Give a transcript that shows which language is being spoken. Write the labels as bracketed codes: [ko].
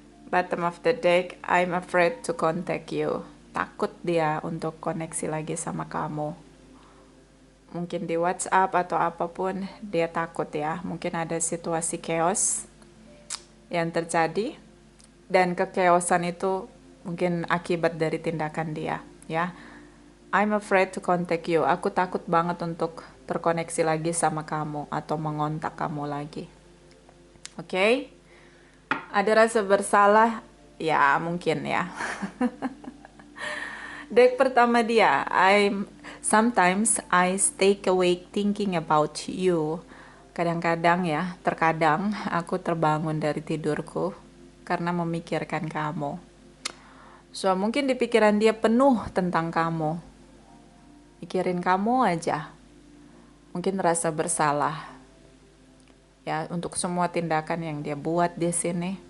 [en] Bottom of the deck, I'm afraid to contact you. [id] Takut dia untuk koneksi lagi sama kamu. Mungkin di WhatsApp atau apapun, dia takut ya. Mungkin ada situasi chaos yang terjadi, dan kekeosan itu mungkin akibat dari tindakan dia, ya. [en] I'm afraid to contact you. [id] Aku takut banget untuk terkoneksi lagi sama kamu atau mengontak kamu lagi. Oke? Ada rasa bersalah? Ya, mungkin ya. Deck pertama dia, [en] sometimes I stay awake thinking about you. [id] Kadang-kadang ya, terkadang aku terbangun dari tidurku karena memikirkan kamu. So, mungkin di pikiran dia penuh tentang kamu. Mikirin kamu aja. Mungkin rasa bersalah. Ya, untuk semua tindakan yang dia buat di sini.